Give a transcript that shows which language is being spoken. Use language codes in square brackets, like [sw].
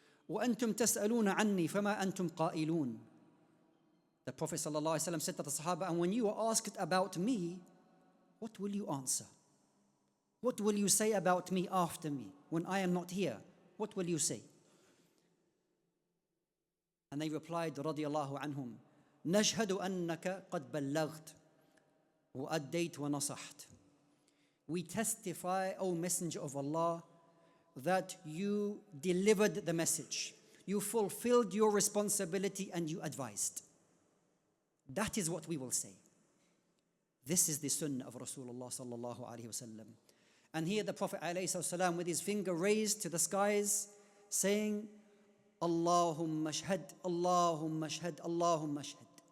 [ar] وَأَنْتُمْ تَسْأَلُونَ عَنِّي فَمَا أَنْتُمْ قَائِلُونَ. [en] The Prophet sallallahu alaihi wasallam said to the Sahaba, and when you are asked about me, what will you answer? What will you say about me after me? When I am not here, what will you say? And they replied, radiyallahu anhum, [ar] نَشْهَدُ أَنَّكَ قَدْ بَلَّغْتَ وَأَدَّيْتَ وَنَصَحْتَ. [en] We testify, O Messenger of Allah, that you delivered the message, you fulfilled your responsibility, and you advised. That is what we will say. This is the sunnah of Rasulullah sallallahu alaihi wasallam. And here the Prophet alayhi salam, with his finger raised to the skies, saying, Allahumma shahad, Allahumma shahad, Allahumma shahad.